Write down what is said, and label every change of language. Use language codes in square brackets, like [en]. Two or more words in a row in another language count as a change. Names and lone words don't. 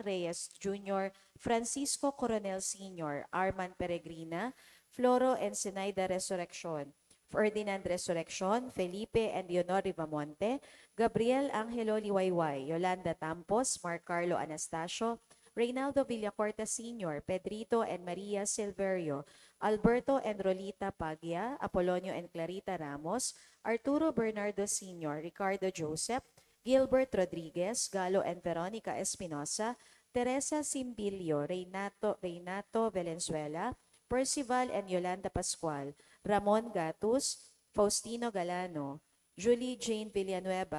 [en] Reyes Jr., Francisco Coronel Sr., Arman Peregrina, Floro Ensenaida Resurrección, Ferdinand Resurrección, Felipe and Leonor Rivamonte, Gabriel Angelo Liwayway, Yolanda Tampos, Mark Carlo Anastasio, Reynaldo Villacorta Sr., Pedrito and Maria Silverio, Alberto and Rolita Paglia, Apolonio and Clarita Ramos, Arturo Bernardo Sr., Ricardo Joseph, Gilbert Rodriguez, Galo and Veronica Espinosa, Teresa Simbilio, Reynato Valenzuela, Percival and Yolanda Pascual, Ramon Gatus, Faustino Galano, Julie Jane Villanueva,